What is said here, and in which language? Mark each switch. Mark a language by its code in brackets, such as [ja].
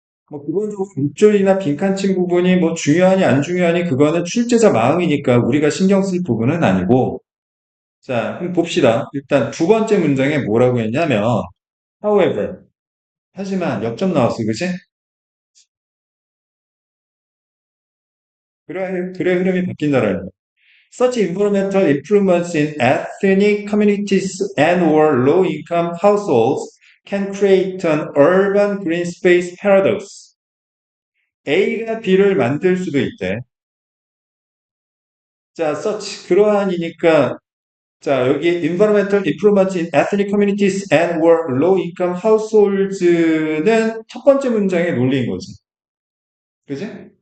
[ko] 뭐 기본적으로 밑줄이나 빈칸 친 부분이 뭐 중요하니 안 중요하니 그거는 출제자 마음이니까 우리가 신경 쓸 부분은 아니고 자, 그럼 봅시다. 일단 두 번째 문장에 뭐라고 했냐면 however 하지만 역점 나왔어, 그치? 그래 흐름이 바뀐다라는 거. [en] Such environmental improvements in ethnic communities and/or low-income households can create an urban green space paradox. [ko] A가 B를 만들 수도 있대. 자, such 그러한이니까 자, 여기 [en] environmental improvements in ethnic communities and/or low-income households [ko] 는 첫 번째 문장의 논리인 거지. 그지?